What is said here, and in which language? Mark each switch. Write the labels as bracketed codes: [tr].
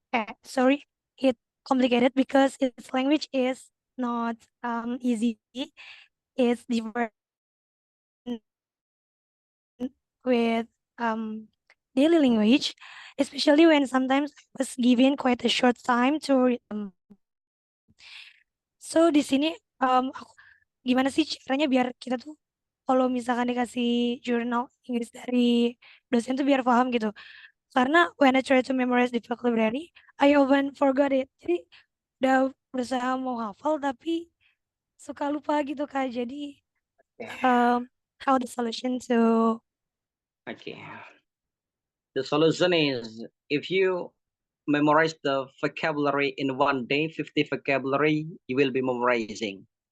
[en] It's complicated because its language is not easy. It's different with daily language, especially when sometimes I was given quite a short time to read them. [id] So di sini gimana sih caranya biar kita tuh kalau misalkan dikasih jurnal Inggris dari dosen tuh biar paham gitu. [en] Karena when I try to memorize the vocabulary, I often forgot it. [id] Jadi udah berusaha mau hafal tapi suka lupa gitu Kak. [en] Jadi how the solution to Okay. The solution is if you memorize the vocabulary in one day, 50 vocabulary, you will be memorizing.